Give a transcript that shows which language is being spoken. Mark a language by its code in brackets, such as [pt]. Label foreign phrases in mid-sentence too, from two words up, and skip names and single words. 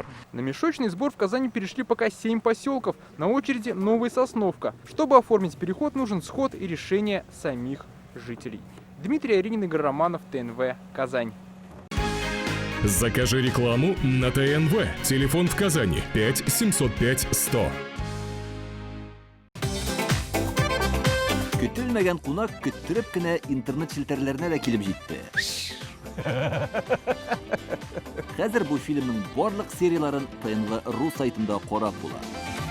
[ru] На мешочный сбор в Казани перешли пока 7 поселков. На очереди Новая Сосновка. Чтобы оформить переход, нужен сход и решение самих жителей. Дмитрий Аринин, Игорь Романов, ТНВ, Казань. Закажи рекламу на ТНВ. Телефон в Казани 5 705 100. [tt] Көтелмәгән кунак көттүреп кенә интернет челтәрләренә дә килеп җитте. Хәзер бу фильмның барлык серияларын ТНВ.ру сайтында карап була.